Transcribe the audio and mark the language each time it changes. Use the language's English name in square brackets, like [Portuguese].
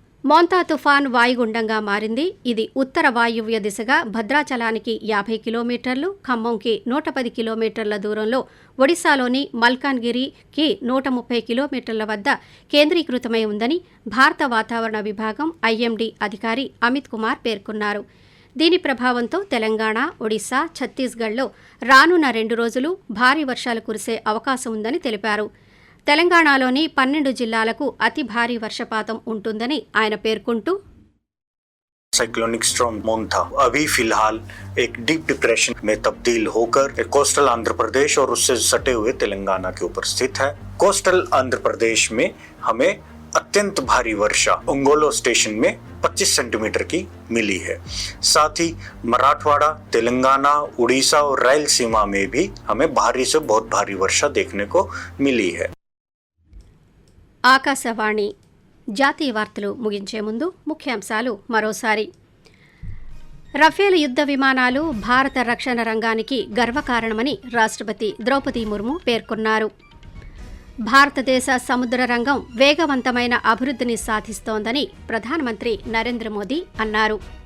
[Telugu] మోంతా తుఫాన్ వాయుగుండంగా మారింది. ఇది ఉత్తర వాయువ్య దిశగా భద్రాచలానికి 50 కిలోమీటర్లు, ఖమ్మంకి 110 కిలోమీటర్ల దూరంలో, ఒడిశాలోని మల్కాన్గిరికి 130 కిలోమీటర్ల వద్ద కేంద్రీకృతమై ఉందని భారత వాతావరణ విభాగం ఐఎండీ అధికారి అమిత్ కుమార్ పేర్కొన్నారు. దీని ప్రభావంతో తెలంగాణ, ఒడిశా, ఛత్తీస్గఢ్లో రానున్న 2 రోజులు భారీ వర్షాలు కురిసే అవకాశం ఉందని తెలిపారు. తెలంగాణలోని 12 జిల్లాలకు అతి భారీ వర్షపాతం ఉంటుందని ఆయన పేర్కొంటూ [Hindi] साइक्लोनिक स्टॉर्म मोंथा अभी फिलहाल एक डीप डिप्रेशन में तब्दील होकर कोस्टल आंध्र प्रदेश और उससे सटे हुए तेलंगाना के ऊपर स्थित है। कोस्टल आंध्र प्रदेश में हमें अत्यंत भारी वर्षा ओंगोलो स्टेशन में 25 सेंटीमीटर की मिली है। साथ ही मराठवाड़ा, तेलंगाना, उड़ीसा और रायलसीमा में भी हमें भारी से बहुत भारी वर्षा देखने को मिली है। [Telugu] ఆకాశవాణి జాతీయ వార్తలు ముగించే ముందు ముఖ్యాంశాలు మరోసారి. రఫేల్ యుద్ధ విమానాలు భారత రక్షణ రంగానికి గర్వకారణమని రాష్ట్రపతి ద్రౌపది ముర్ము పేర్కొన్నారు. భారతదేశ సముద్ర రంగం వేగవంతమైన అభివృద్ధిని సాధిస్తోందని ప్రధానమంత్రి నరేంద్ర మోదీ అన్నారు.